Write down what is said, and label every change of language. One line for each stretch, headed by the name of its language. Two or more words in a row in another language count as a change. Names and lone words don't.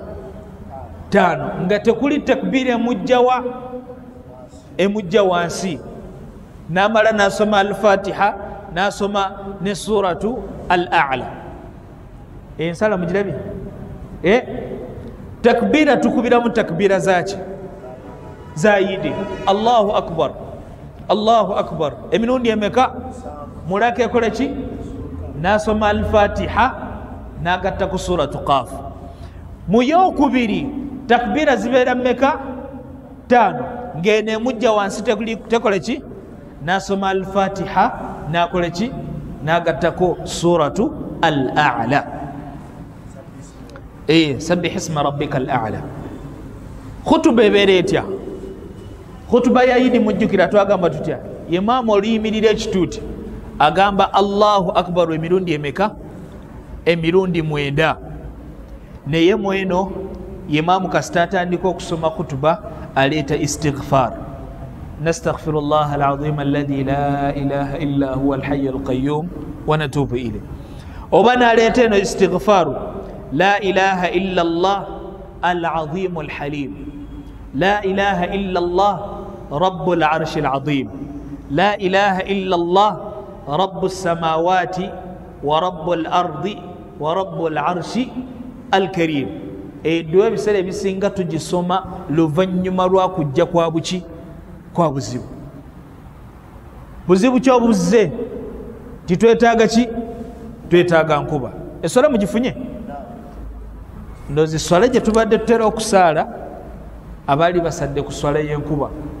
Ganda: 5, nga tekuli takbira emujja wansi. Namala nasoma al-Fatiha nasoma ne suratu al-A'la. Ensala mugirabye? Takbira tukubiramu takbira zaki zayidi.
Arabic: الله أكبر، الله أكبر
Ganda: emirundi emeka? Mulaka ekola ki? Nasoma al-Fatiha nagatta ku suratu Qaf. Mu yokubiri takbira zibeera mmeka? 5, ngene emujja wansi tekola ki? Nasoma al-Fatiha nakola ki? Nagattako suratu al-A'la.
Arabic: سبح اسم ربك الأعلى.
Ganda: Khutuba ebeera etya? Khutuba ya Idi mujjukira twagamba tutya? Imaamu oluyimirira ekituuti agamba
Arabic: الله أكبر
Ganda: emirundi emeka? Emirundi 9. Naye mweno imaamu kasita atandika okusoma khutuba aleeta istighfar.
Arabic: نستغفر الله العظيم الذي لا إله إلا هو الحي القيوم ونتوب إليه.
Ganda: Oba naleeta eno istighfaru
Arabic: لا إله إلا الله العظيم الحليم، لا إله إلا الله رب العرش العظيم، لا إله إلا الله رب السماوات ورب الأرض ورب العرش الكريم.
Ganda: Edduwa ebiseera ebisinga tugisoma luvannyuma lwa kujja kwa buki? Kwa buzibu. Buzibu kyobuzze titwetaaga ki? Twetaaga nkuba. Eswala mugifunye? Ndozi swala gye tubadde tutera okusaala abaali basadde ku swala y'enkuba.